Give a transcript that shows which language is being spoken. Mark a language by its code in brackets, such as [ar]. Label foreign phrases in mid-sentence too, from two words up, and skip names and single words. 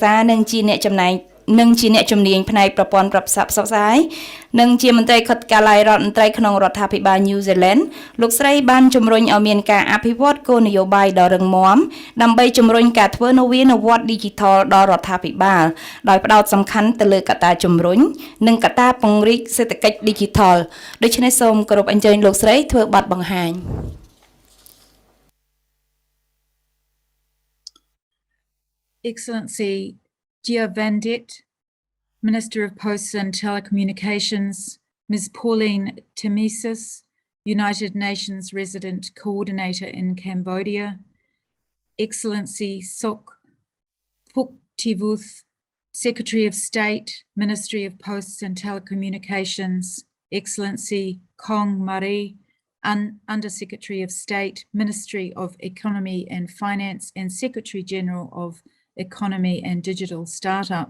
[km] ក្សានិងជាអ្នកជំនាញផ្នែកប្រព័ន្ធប្រព័ន្ធផ្សព្វផ្សាយនិងជាមន្ត្រីខិតកាល័យរដ្ឋមន្ត្រីក្នុងរដ្ឋាភិបាល New Zealand លោកស្រីបានជំរុញឲ្យមានការអភិវឌ្ឍគោលនយោបាយដ៏រឹងមាំដើម្បីជំរុញការធ្វើនវានុវត្តន៍ Digital ដល់រដ្ឋាភិបាលដោយផ្ដោតសំខាន់ទៅលើកត្តាជំរុញនិងកត្តាពង្រីកសេដ្ឋកិច្ច Digital ដូច្នេះសូមគោរពអញ្ជើញលោកស្រីធ្វើបទបង្ហាញ [en] Excellency Gia Vandit, Minister of Posts and Telecommunications, Ms. Pauline Timisis, United Nations Resident Coordinator in Cambodia, Excellency Sok Phuktivuth, Secretary of State, Ministry of Posts and Telecommunications, Excellency Kong Marie, Under-Secretary of State, Ministry of Economy and Finance and Secretary General of Economy and Digital Startup.